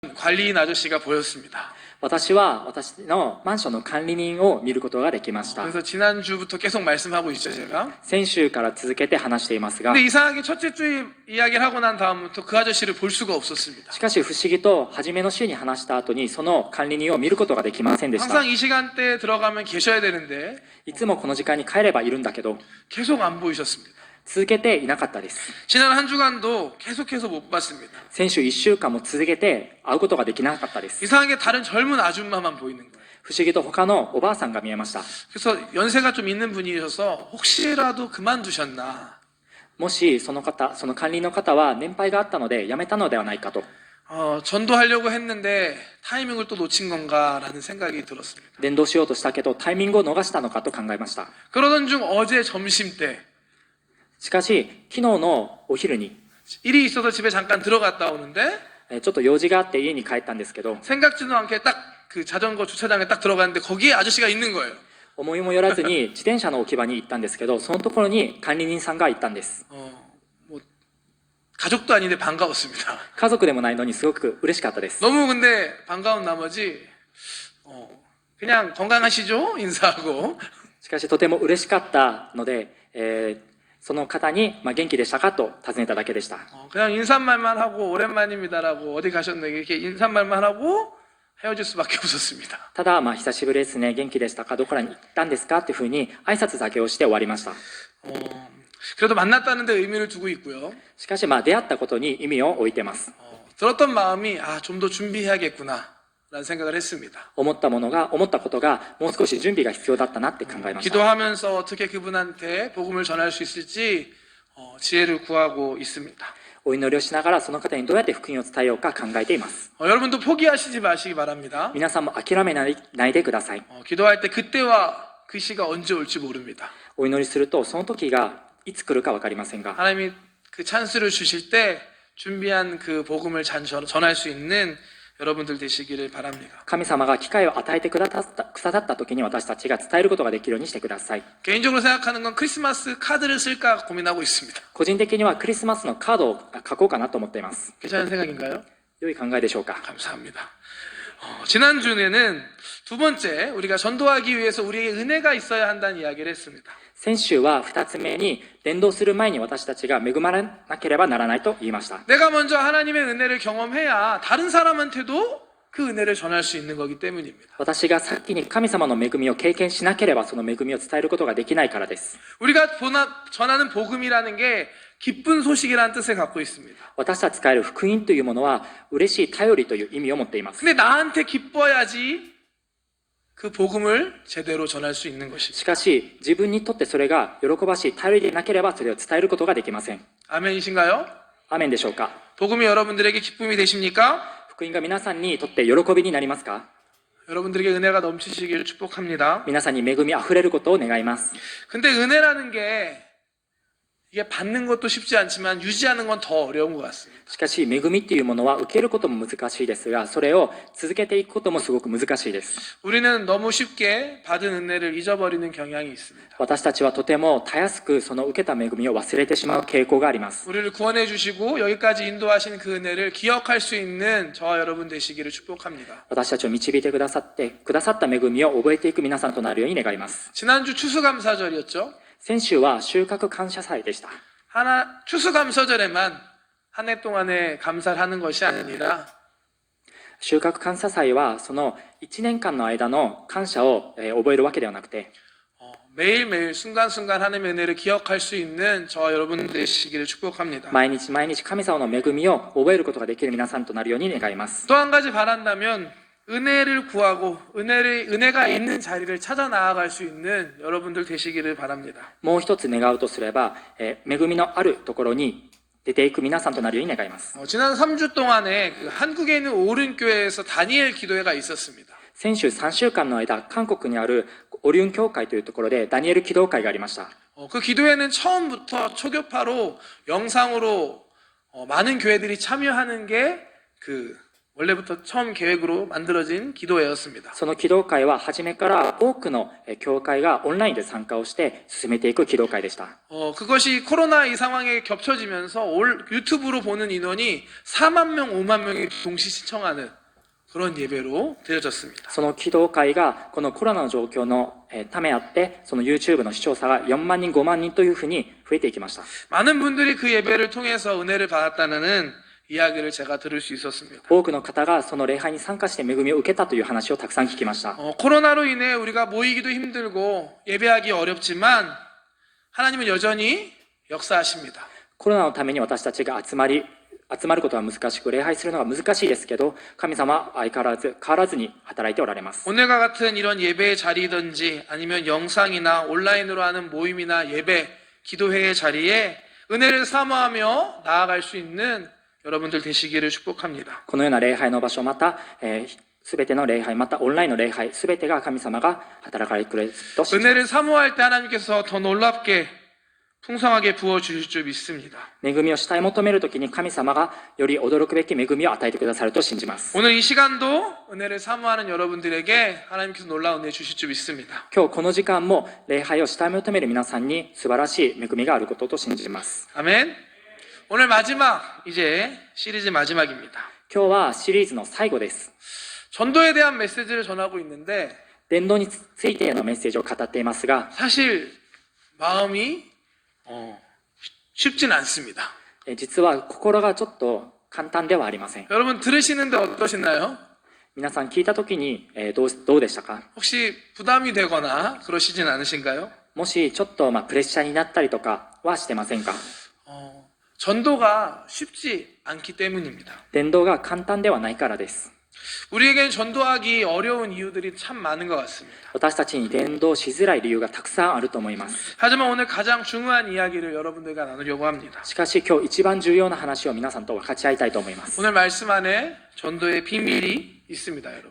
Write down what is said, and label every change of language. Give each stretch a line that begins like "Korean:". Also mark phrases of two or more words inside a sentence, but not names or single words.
Korean: 관리인 아저씨가 보였습니다.
Japanese: 私は私のマンションの管理人を見ることができました。
Korean: 그래서 지난주부터 계속 말씀하고 있죠, 제가.
Japanese: 先週から続けて話していますが、
Korean: 근데 이상하게 첫째 주에 이야기를 하고 난 다음부터 그 아저씨를 볼 수가 없었습니다.
Japanese: しかし不思議と初めの週に話した後にその管理人を見ることができませんでした。
Korean: 항상 이 시간대에 들어가면 계셔야 되는데
Japanese: いつもこの時間に帰ればいるんだけど、
Korean: 계속 안 보이셨습니다.
Japanese: 続けていなかったです。
Korean: 지난 한 주간도 계속해서 못 봤습니다.
Japanese: 先週1週間も続けて会うことができなかったです。
Korean: 이상하게 다른 젊은 아줌마만 보이는 거예요.
Japanese: 不思議と他のおばあさんが見えました。
Korean: 그래서 연세가 좀 있는 분이셔서 혹시라도 그만두셨나.
Japanese: もしその管理の方は年配があったので辞めたのではないかと。
Korean: 전도하려고 했는데 타이밍을 또 놓친 건가라는 생각이 들었습니다.
Japanese: 伝道しようとしたけどタイミングを逃したのかと考えました。
Korean: 그러던 중 어제 점심 때
Japanese: しかし昨日のお昼に
Korean: 일이 있어서 집에 잠깐 들어갔다 오는데
Japanese: ちょっと用事があって家に帰ったんですけど、
Korean: 생각지도 않게 딱 그 자전거 주차장에 딱 들어갔는데 거기에 아저씨가 있는 거예요.
Japanese: 思いもよらずに自転車の置き場に行ったんですけど、そのところに管理人さんがいたんです。
Korean: 뭐 가족도 아닌데 반가웠습니다.
Japanese: 家族でもないのにすごく嬉しかったです。
Korean: 너무 근데 반가운 나머지 그냥 건강하시죠? 인사하고
Japanese: しかしとても嬉しかったので、その方に元気でしたかと尋ねただけでした。
Korean: 그냥 인사말만 하고 오랜만입니다라고 어디 가셨네 이렇게 인사말만 하고 헤어질 수밖에 없었습니다.
Japanese: ただ、久しぶりですね、元気でしたか、どこらに行ったんですかっていうふうに挨拶だけをして終わりました。
Korean: 그래도 만났다는 데 의미를 두고 있고요.
Japanese: しかし出会ったことに意味を置いてます。
Korean: 들었던 마음이 좀 더 준비해야겠구나 라는 생각을 했습니다.
Japanese: 思ったことがもう少し準備が必要だったなって考えました。
Korean: 기도하면서 어떻게 그분한테 복음을 전할 수 있을지 지혜를 구하고 있습니다.
Japanese: お祈りをしながらその方にどうやって福音を伝えようか考えています。
Korean: 여러분도 포기하시지 마시기 바랍니다.
Japanese: 皆さんも諦めないでください。
Korean: 기도할 때 그때와 그 시가 언제 올지 모릅니다.
Japanese: お祈りするとその時がいつ来るか分かりませんが、
Korean: 하나님이 그 찬스를 주실 때 준비한 그 복음을 전할 수 있는 여러분들 되시기를 바랍니다.
Japanese: 神様が機会を与えてくださった時に私たちが伝えることができるようにしてください。
Korean: 개인적으로 생각하는 건 크리스마스 카드를 쓸까 고민하고 있습니다.
Japanese: 個人的にはクリスマスのカードを書こうかなと思っています。
Korean: 괜찮은 생각인가요?
Japanese: 良い考えでしょうか。
Korean: 감사합니다. 지난주에는 두 번째 우리가 전도하기 위해서 우리에게 은혜가 있어야 한다는 이야기를 했습니다.
Japanese: 先週は2つ目に伝道する前に私たちが恵まれなければならないと言いました。
Korean: 내가 먼저 하나님의 은혜를 경험해야 다른 사람한테도 그 은혜를 전할 수 있는 거기 때문입니다.
Japanese: 私が先に神様の恵みを経験しなければその恵みを伝えることができないからです。
Korean: 우리가 전하는 복음이라는 게 기쁜 소식이라는 뜻을 갖고 있습니다.
Japanese: 私たち使える福音というものは嬉しい頼りという意味を持っています。
Korean: 근데 나한테 기뻐야지 그 복음을 제대로 전할 수 있는
Japanese: し
Korean: 것입니다.
Japanese: かし自分にとってそれが喜ばしい頼りでなければそれを伝えることができません。
Korean: 아멘이신가요?
Japanese: アーメンでしょうか。
Korean: 복음이 여러분들에게 기쁨이 되십니까?
Japanese: 福音が皆さんにとって喜びになりますか。
Korean: 여러분들에게 은혜가 넘치시기를 축복합니다.
Japanese: 皆さんに恵みあふれることを願います。
Korean: 근데 은혜라는 게 이게 받는 것도 쉽지 않지만 유지하는 건 더 어려운 것 같습니다.
Japanese: しかし恵みっていうものは受けることも難しいですが、それを続けていくこともすごく難しいです。
Korean: 우리는 너무 쉽게 받은 은혜를 잊어버리는 경향이 있습니다.
Japanese: 私たちはとてもたやすくその受けた恵みを忘れてしまう傾向があります。
Korean: 우리를 구원해 주시고 여기까지 인도하신 그 은혜를 기억할 수 있는 저와 여러분 되시기를 축복합니다.
Japanese: 私たちを導いてくださった恵みを覚えていく皆さんとなるように願います。
Korean: 지난주 추수감사절이었죠.
Japanese: 先週は収穫感謝祭でした。
Korean: 추수감사절에만 한 해 동안에 감사를 하는 것이 아니라
Japanese: 収穫感謝祭はその1年間の間の感謝を覚えるわけではなくて、
Korean: 매일매일 순간순간 하나님의 은혜를 기억할 수 있는 저와 여러분 되시기를 축복합니다.
Japanese: 毎日毎日神様の恵みを覚えることができる皆さんとなるように願います。
Korean: 또 한 가지 바란다면 은혜를 구하고 은혜가 있는 자리를 찾아 나아갈 수 있는 여러분들 되시기를 바랍니다.
Japanese: もう一つ願うとすれば、恵みのあるところに出ていく皆さんとなるように願います。
Korean: 지난 3주 동안에 그 한국에 있는 오른교회에서 다니엘 기도회가 있었습니다.
Japanese: 先週3週間の間、韓国にあるオリュン教会というところでダニエル祈祷会がありました。
Korean: 그 기도회는 처음부터 초교파로 영상으로 많은 교회들이 참여하는 게 그 원래부터 처음 계획으로 만들어진 기도회였습니다.
Japanese: その祈祷会は初めから多くの教会がオンラインで参加をして進めていく祈祷会でした。
Korean: 그것이 코로나 이 상황에 겹쳐지면서 유튜브로 보는 인원이 4만 명, 5만 명이 동시 시청하는 그런 예배로 드려졌습니다.
Japanese: その祈祷会がこのコロナの状況のためあって、その YouTube の視聴者が4万人、5万人というふうに増えていきました。
Korean: 많은 분들이 그 예배를 통해서 은혜를 받았다는 이야기를 제가 들을 수 있었습니다.
Japanese: 多くの方がその礼拝に参加して恵みを受けたという話をたくさん聞きました。
Korean: 코로나로 인해 우리가 모이기도 힘들고 예배하기 어렵지만 하나님은 여전히 역사하십니다.
Japanese: コロナのために私たちが集まることは難しく、礼拝するのが難しいですけど、神様は相変わらずに働いておられます。
Korean: 오늘과 같은 이런 예배의 자리든지 아니면 영상이나 온라인으로 하는 모임이나 예배, 기도회의 자리에 은혜를 사모하며 나아갈 수 있는 여러분들 되시기를 축복합니다.
Japanese: このような礼拝の場所、また、すべての礼拝、またオンラインの礼拝、すべてが神様が働かれてくれると信じます。
Korean: 은혜를 사모할 때 하나님께서 더 놀랍게 풍성하게 부어주실 줄 믿습니다.
Japanese: 恵みを主体求めるときに神様がより驚くべき恵みを与えてくださると信じます。
Korean: 오늘 이 시간도 은혜를 사모하는 여러분들에게 하나님께서 놀라운 은혜 주실 줄 믿습니다.
Japanese: 今日この時間も礼拝を主体求める皆さんに素晴らしい恵みがあることと信じます。
Korean: 아멘. 오늘 마지막, 이제 시리즈 마지막입니다.
Japanese: 今日はシリーズの最後です。
Korean: 전도에 대한 메시지를 전하고 있는데
Japanese: 伝道についてのメッセージを語っていますが、
Korean: 사실 마음이 쉽진 않습니다.
Japanese: 実は心がちょっと簡単ではありません。
Korean: 여러분 들으시는데 어떠신가요?
Japanese: 皆さん聞いたときに、どうでしたか？
Korean: 혹시 부담이 되거나 그러시진 않으신가요?
Japanese: もしちょっとプレッシャーになったりとかはしてませんか？
Korean: 전도가 쉽지 않기 때문입니다.
Japanese: 伝道が簡単ではないからです。
Korean: 우리에겐 전도하기 어려운 이유들이 참 많은 것 같습니다.
Japanese: 私たちに伝道しづらい理由がたくさんあると思います。
Korean: 하지만 오늘 가장 중요한 이야기를 여러분들과 나누려고 합니다.
Japanese: しかし今日一番重要な話を皆さんと分かち合いたいと思います。
Korean: 오늘 말씀 안에 전도의 비밀이 있습니다, 여러분.